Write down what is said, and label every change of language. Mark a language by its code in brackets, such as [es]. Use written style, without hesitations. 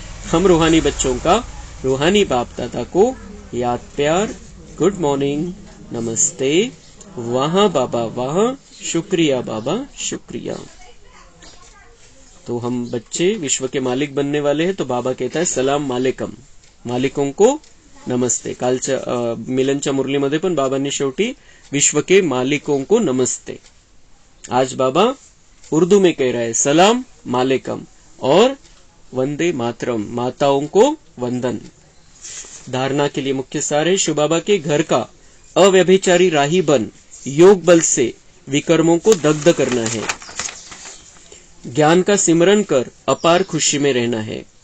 [hi] हम रूहानी बच्चों का रूहानी बाप दादा को याद, प्यार, गुड मॉर्निंग, नमस्ते, वहां बाबा वहां, शुक्रिया बाबा शुक्रिया। तो हम बच्चे विश्व के मालिक बनने वाले हैं, तो बाबा कहता है सलाम वालेकुम, मालिकों को नमस्ते। [mr] कालच्या मिलनच्या मुरलीमध्ये पण बाबांनी शेवटी [hi] विश्व के मालिकों को नमस्ते। आज बाबा उर्दू में कह रहा है सलाम वालेकुम और वंदे मातरम, माताओं को वंदन। धारणा के लिए मुख्य सार है, शिव बाबा के घर का अव्यभिचारी राही बन, योग बल से विकर्मों को दग्ध करना है। ज्ञान का सिमरन कर अपार खुशी में रहना है।